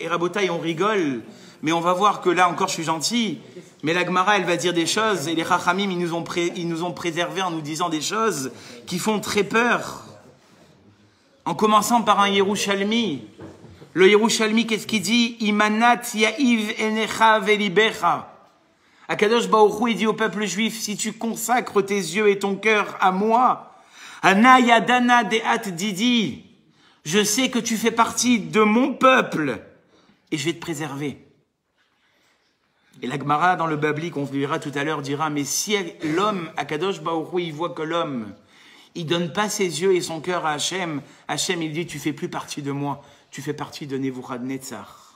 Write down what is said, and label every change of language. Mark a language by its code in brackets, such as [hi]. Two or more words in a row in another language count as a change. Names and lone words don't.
[fr] Et Rabotaï, on rigole, mais on va voir que là encore je suis gentil. Mais la Gemara, elle va dire des choses, et les Chachamim, ils nous ont préservés en nous disant des choses qui font très peur. En commençant par un Yerushalmi. Le Yerushalmi, qu'est-ce qu'il dit? [arc] אם נתת יהיב עיניך ולבך. [he] הקדוש ברוך הוא, [fr] il dit au peuple juif, si tu consacres tes yeux et ton cœur à moi, [arc] אנא ידענא דאת דידי, [fr] je sais que tu fais partie de mon peuple, et je vais te préserver. Et la Gemara, dans le Babli, qu'on verra tout à l'heure, dira, mais si l'homme, [he] הקדוש ברוך הוא, [fr] il voit que l'homme, il donne pas ses yeux et son cœur à Hachem, Hachem, il dit, tu fais plus partie de moi, tu fais partie de Nebuchadnezzar.